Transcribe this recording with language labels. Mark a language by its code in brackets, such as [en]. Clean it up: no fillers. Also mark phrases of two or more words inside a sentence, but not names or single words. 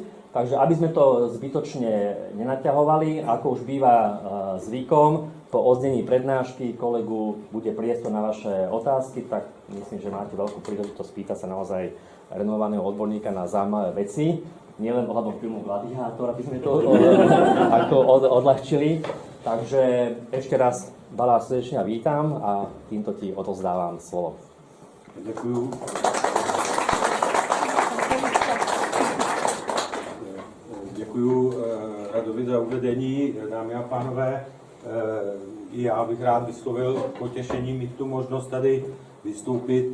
[sk] Takže aby sme to zbytočne nenaťahovali, ako už býva zvykom, po odznení prednášky kolegu bude priestor na vaše otázky, tak myslím, že máte veľkú príležitosť pýtať sa naozaj renomovaného odborníka na zaujímavé veci. Nielen ohľadom filmu Gladiátor, aby sme to odľahčili. Takže ešte raz Baláž srdečne vítam a týmto ti odovzdávam slovo. [cs] Děkuju. Děkuju Radovi za uvedení, dámy a pánové. I já bych rád vyslovil potěšení mít tu možnost tady vystoupit.